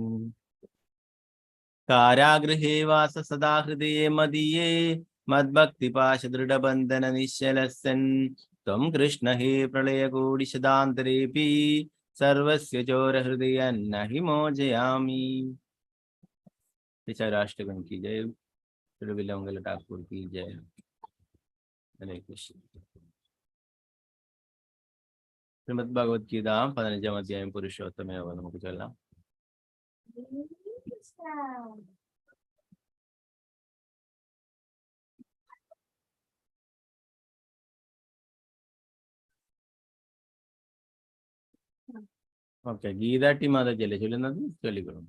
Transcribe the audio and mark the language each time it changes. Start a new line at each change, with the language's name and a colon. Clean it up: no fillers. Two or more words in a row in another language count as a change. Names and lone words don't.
Sanskrit: കാരാഗൃഹേ വാസ സദാ ഹൃദയേ മദീയേ മദ്ഭക്തിപാശദൃഢബന്ധന നിശ്ചലസൻ ത്വം കൃഷ്ണ ഹേ പ്രളയകോടിശതാന്തരേപി സർവസ്യ ചോരഹൃദയൻ നഹി മോചയാമി.
Hindi: രാഷ്ട്രഗൺ की जय, വിലമംഗല ठाकुर की जय.
Sanskrit: हरे कृष्ण.
Malayalam: ശ്രീമദ് ഭഗവത്ഗീത 15-ാം അധ്യായം പുരുഷോത്തമേവ നമുക്ക് ചൊല്ലാം. ഓക്കെ, ഗീതാട്ടി മാതാജല്ലേ ചൊല്ലുന്നത്? ചൊല്ലിക്കൊള്ളും.